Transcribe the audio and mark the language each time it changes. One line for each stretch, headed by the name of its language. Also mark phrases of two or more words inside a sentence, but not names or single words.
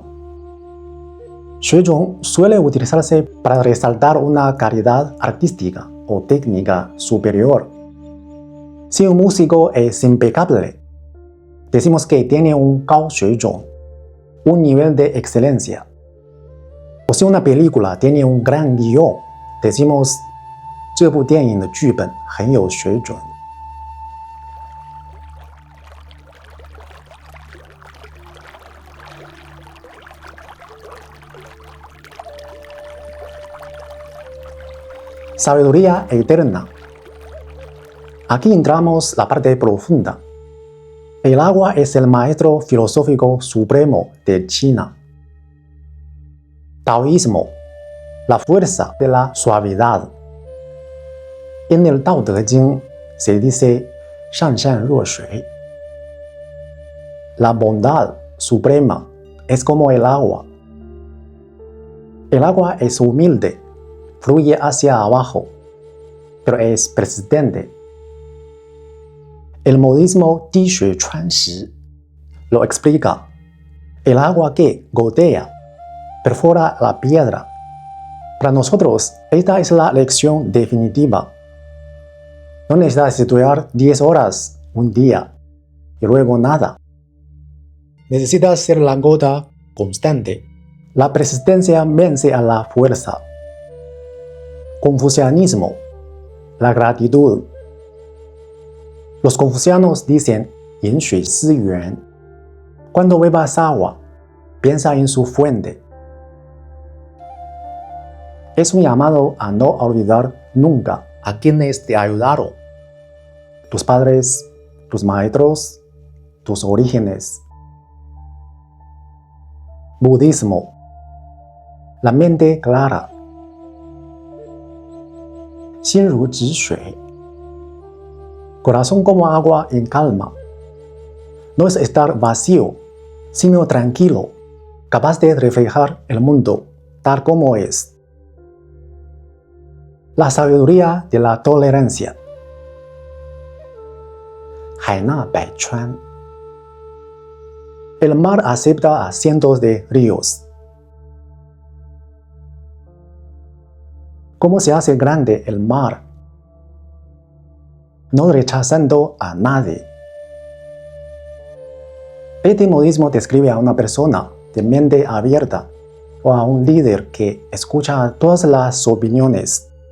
Spanish: 水准 suele utilizarse para resaltar una calidad artística o técnica superior. Si un músico es impecable, decimos que tiene un
Chinese: 高水准,
Spanish: un nivel de excelencia. O si una película tiene un gran guión, decimos
Chinese: 这部电影的剧本很有水准。
Spanish: Sabiduría eterna. Aquí entramos la parte profunda. El agua es el maestro filosófico supremo de China. Taoísmo, la fuerza de la suavidad. En el Tao Te Ching se dice
Chinese: 善善若水.
Spanish: La bondad suprema es como el agua. El agua es humilde, fluye hacia abajo, pero es persistente. El modismo
Chinese: 滴水穿石
Spanish: lo explica. El agua que gotea perfora la piedra. Para nosotros, esta es la lección definitiva. No necesitas estudiar 10 horas un día y luego nada. Necesitas ser la gota constante. La persistencia vence a la fuerza. Confucianismo, la gratitud. Los confucianos dicen
Chinese: 饮水思源.
Spanish: Cuando bebas agua, piensa en su fuente. Es un llamado a no olvidar nunca a quienes te ayudaron. Tus padres, tus maestros, tus orígenes. Budismo, la mente clara.
Chinese: 心如止水.
Spanish: Corazón como agua en calma. No es estar vacío, sino tranquilo, capaz de reflejar el mundo tal como es. La sabiduría de la tolerancia.
Chinese: 海纳百川.
Spanish: El mar acepta a cientos de ríos. ¿Cómo se hace grande el mar? No rechazando a nadie. Este modismo describe a una persona de mente abierta o a un líder que escucha todas las opiniones.